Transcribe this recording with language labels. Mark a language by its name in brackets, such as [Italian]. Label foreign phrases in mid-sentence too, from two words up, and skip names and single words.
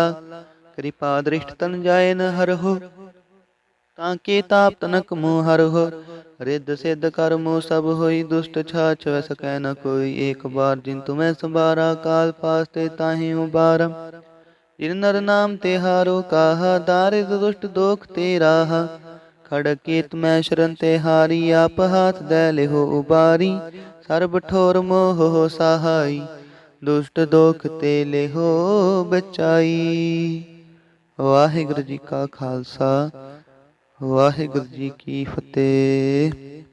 [Braj] कृपा दृष्ट तन जाए न हर हो, ताके ताप तनक मुँह हर हो। रिद्ध सिद्ध कर्मो सब होई, दुष्ट छाछ वै सकै न कोई। एक बार जिन तुम्हें संबारा, काल फास्ते ताहि उबारा। जिन नर नाम तिहारो काहा, दारिद्र दुष्ट दोख ते राहा। खड़केत मैं शरन ते हारी, आप हाथ दै लिहो उबारी। सरब ठोर मोह सहाई, दुष्ट दोख ते लिहो बचाई। [Punjabi] ਵਾਹਿਗੁਰੂ ਜੀ ਕਾ ਖਾਲਸਾ, ਵਾਹਿਗੁਰੂ ਜੀ ਕੀ ਫਤਿਹ।